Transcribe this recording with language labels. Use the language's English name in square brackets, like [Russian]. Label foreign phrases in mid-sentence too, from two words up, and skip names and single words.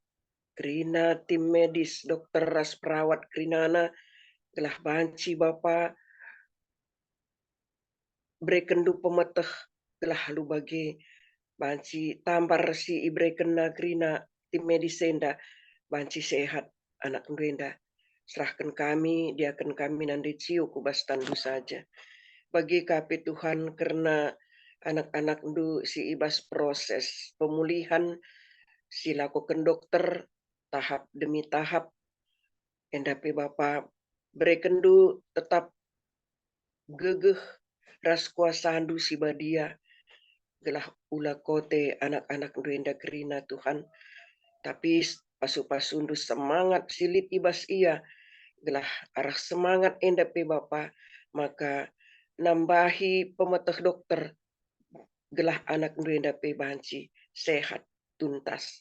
[Batak Karo] Kerina tim medis dokter ras perawat kerinana telah banci Bapa brekendu pemeteh telah halu bagi banci tambar si ibrekena kerina tim medis senda banci sehat anak duenda. Serahkan kami, diakan kami nanti ciu kubas tandu saja. Bagi kapi Tuhan karena anak-anak du si ibas proses pemulihan si lakukan dokter [Indonesian] tahap demi tahap. [Batak Karo] Endapi Bapa berekendu tetap gegeh ras kuasa andu si badia gelah ula kote anak-anak duenda kerina Tuhan. Tapi pasu-pasundu semangat silit ibas ia gelah arah semangat endapi Bapa maka nambahi pemeteh dokter gelah anak duenda pe banci sehat tuntas.